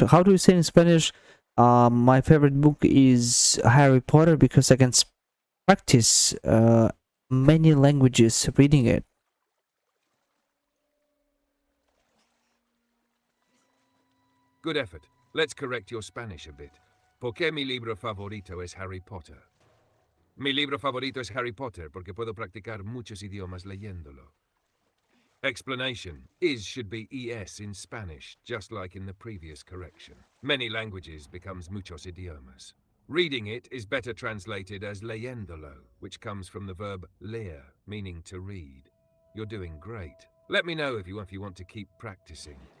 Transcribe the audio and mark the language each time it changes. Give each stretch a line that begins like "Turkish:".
English: How do you say in Spanish? My favorite book is Harry Potter because I can practice many languages reading it. Good effort. Let's correct your Spanish a bit.
Spanish: ¿Por qué mi libro favorito es Harry Potter? Mi libro favorito es Harry Potter porque puedo practicar muchos idiomas leyéndolo.
English: Explanation. Is should be es in Spanish, just like in the previous correction. Many languages becomes
Spanish: muchos idiomas.
English: Reading it is better translated as leyéndolo, which comes from the verb leer, meaning to read. You're doing great. Let me know if you want to keep practicing.